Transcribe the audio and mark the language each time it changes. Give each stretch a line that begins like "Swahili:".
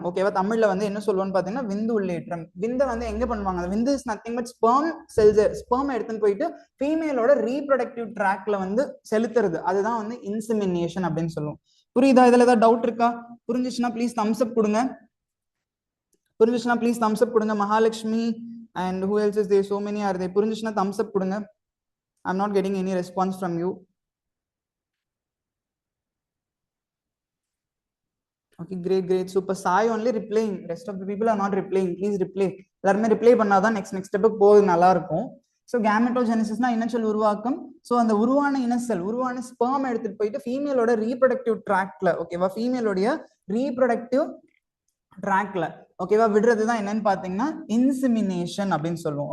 Tamil: ஓகேவா, தமிழ்ல வந்து என்ன சொல்லுவோம்னு பாத்தீங்கன்னா விந்து உள்ளேற்றம். விந்தை வந்து எங்க பண்ணுவாங்க, விந்து
English: Is nothing but sperm cells.
Tamil: Sperm எடுத்துன்னு போயிட்டு ஃபீமேலோட ரீப்ரொடக்டிவ் ட்ராக்ல வந்து செலுத்துறது, அதுதான் வந்து இன்செமினேஷன் அப்படின்னு சொல்லுவோம். புரியுதா? இதுல ஏதாவது டவுட் இருக்கா? புரிஞ்சிச்சுன்னா ப்ளீஸ் தம்ஸ் அப் கொடுங்க. புரிஞ்சிச்சுன்னா ப்ளீஸ் தம்ஸ் அப் கொடுங்க.
English: Mahalakshmi and who else is there, so many are there.
Tamil: புரிஞ்சிச்சுன்னா Thums அப் கொடுங்க.
English: I'm not getting any response from you. Okay, great, great, super. Sai only replying, rest of the people are not replying. Please reply.
Tamil: எல்லாருமே reply பண்ணாதான் next ஸ்டெப்புக்கு போகுது, நல்லா இருக்கும். So கேமெட்டோஜெனிசிஸ்னா இனச்சல் உருவாக்கம். So அந்த உருவான இனசெல், உருவான ஸ்பெர்ம் எடுத்துட்டு போயிட்டு ஃபீமேலோட ரீப்ரொடக்டிவ் ட்ராக்ல, ஓகேவா, ஃபீமேலோடைய ரீப்ரொடக்டிவ் ட்ராக்ல ஓகேவா விடுறது தான் என்னன்னு பாத்தீங்கன்னா இன்சிமினேஷன் அப்படின்னு சொல்லுவோம்.